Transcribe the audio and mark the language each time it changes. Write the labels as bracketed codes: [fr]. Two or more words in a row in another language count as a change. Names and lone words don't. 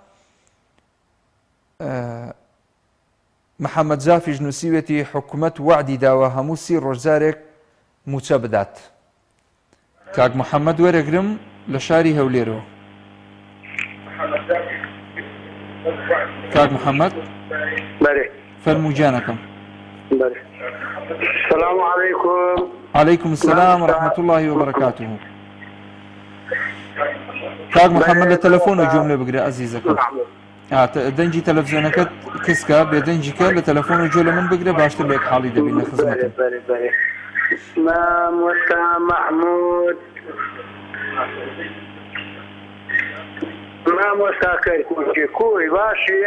[ckb] محەممەد جافیش نووسیوێتی حکوومەت وعدی داوە هەموو 30 ڕۆژجارێک موچە بدات کاک محەممەد وەرەگرم لە شاری هەولێرەوە کاک محەممەد فەرموو جانەکەم [ar] السلام عليكم عليكم السلام ورحمة الله وبركاته [ckb] کاک محەممەد لە تەلەفۆن و جۆم لێ بگرێ عەزیزەکەم دەنجی تەلەڤیزیۆنەکەت کەسکە بێدەنجیکە لە تەلەفۆن و جۆ لە من بگرێ باشتر لێک حاڵی دەبین لە خزمەتم مامۆستا محمود مامۆستا کەرکووکی کوی باشی